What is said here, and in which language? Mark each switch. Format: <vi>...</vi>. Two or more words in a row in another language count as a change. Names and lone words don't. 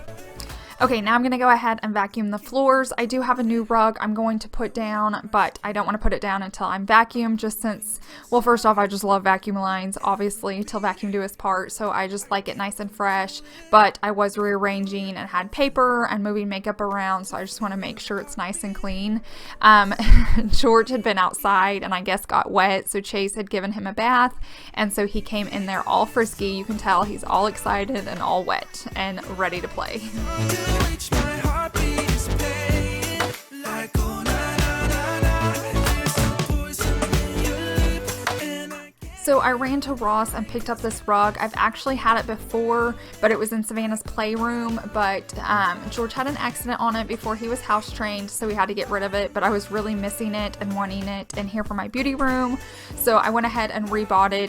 <en>Okay, now I'm going to go ahead and vacuum the floors. I do have a new rug I'm going to put down, but I don't want to put it down until I'm vacuumed, just since, well, first off, I just love vacuum lines, obviously, till vacuum do its part, so I just like it nice and fresh, but I was rearranging and had paper and moving makeup around, so I just want to make sure it's nice and clean. George had been outside and I guess got wet, so Chase had given him a bath, and so he came in there all frisky. You can tell he's all excited and all wet and ready to play. Which my heartbeat is playing. Like, oh na na na na. There's a poison in your lip, and I can't. So I ran to Ross and picked up this rug. I've actually had it before, but it was in Savannah's playroom, but George had an accident on it before he was house trained, so we had to get rid of it, but I was really missing it and wanting it in here for my beauty room, so I went ahead and rebought it.</en>